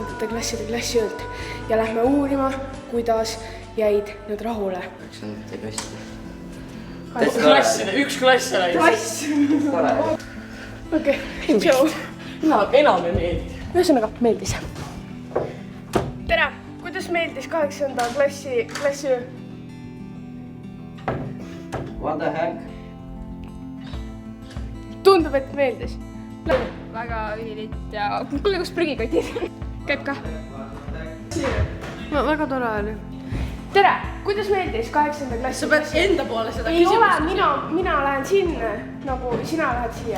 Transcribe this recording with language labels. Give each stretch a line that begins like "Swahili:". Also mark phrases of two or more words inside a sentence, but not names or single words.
Estonian: klasside klassiöölt ja lähme uurima, kuidas jäid nad rahule. 9. klasside, üks klass oli. Klass! Okei, tšau. Enam ei meeldi. Ühesõnaga, meeldis. Tere! Kuidas meeldis 8. klassiöö?
English: What the heck?
Estonian: tundub, et meeldis. väga ülilit ja kuule, kus prügikotid? Käib ka? Väga tore oli. Tere, kuidas meeldis 8. klassi? sa pead enda poole seda ei ole, küsimust. mina lähen sinna, nagu sina lähed siia.